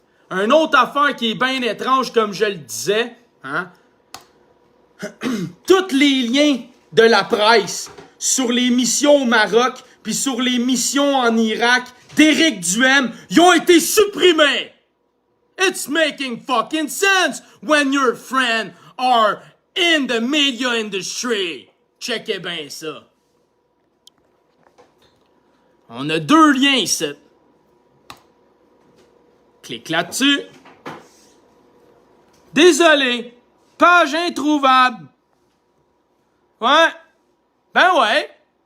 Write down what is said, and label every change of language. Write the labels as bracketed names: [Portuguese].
[French] Une autre affaire qui est bien étrange, comme je le disais, hein? Tous les liens de la presse sur les missions au Maroc puis sur les missions en Irak d'Éric Duhem, ils ont été supprimés. [English] It's making fucking sense when your friends are in the media industry. [French] Checkez bien ça. On a 2 liens ici. Clique là-dessus. Désolé. Page introuvable. Ouais. Ben ouais.